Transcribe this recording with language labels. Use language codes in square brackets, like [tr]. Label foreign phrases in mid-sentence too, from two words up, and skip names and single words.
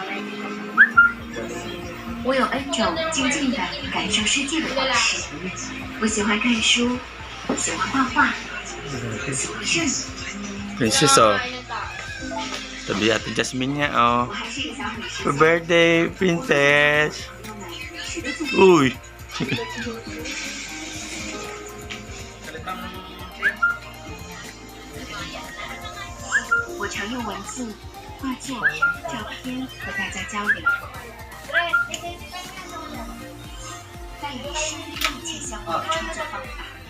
[zh] 我有N种静静的感受世界的方式。我喜欢看书，喜欢画画，喜欢摄影。 [en] Princess, oh. [tl] Tabi Ate Jasmine niya, oh. [zh] 我还是一个小女生。 [en] Happy birthday, princess! [tl] Uy! [zh] 我常用文字、画作、照片和大家交流，但也是意气相投的创作方法。